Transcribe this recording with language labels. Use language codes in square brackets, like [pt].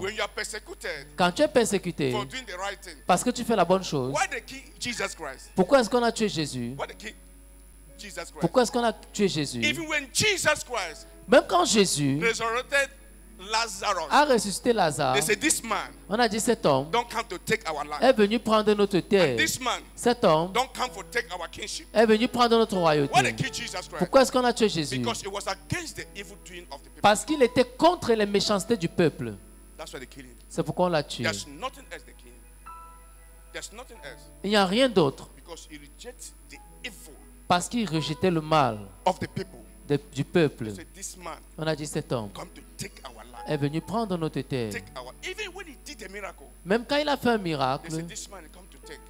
[en] when you are persecuted [fr] Quand tu es persécuté [en] for doing the right thing. [fr] parce que tu fais la bonne chose, [en] Why they kill Jesus Christ? [fr] pourquoi est-ce qu'on a tué Jésus? [en] Why they kill Jesus Christ? [fr] Pourquoi est-ce qu'on a tué Jésus? [en] Even when Jesus Christ [fr] Même quand Jésus [en] resurrected Lazarus, [fr] a ressuscité Lazare, [en] they said this man [fr] on a dit cet homme [en] don't come to take our life. [fr] est venu prendre notre terre. [en] This man [fr] Cet homme [en] don't come for take our kingship. [fr] est venu prendre notre [en] Why they [fr] royauté. [en] kill Jesus Christ? [fr] Pourquoi est-ce qu'on a tué Jésus? [en] Because it was against the evil doing of the people. [fr] Parce qu'il était contre les méchancetés du peuple. [en] That's why they kill him. [fr] C'est pourquoi on l'a tué. [en] There's nothing else they kill him. There's nothing else. [fr] Il n'y a rien d'autre. [en] Because he rejects the evil [fr] Parce qu'il rejetait le mal [en] of the people. [fr] du peuple. [en] They said this man [fr] On a dit cet homme [en] come to take our life. [fr] est venu prendre notre terre. [en] Take our even when he did a miracle, [fr] Même quand il a fait un [en] they [fr] miracle, [en] said this man come to take.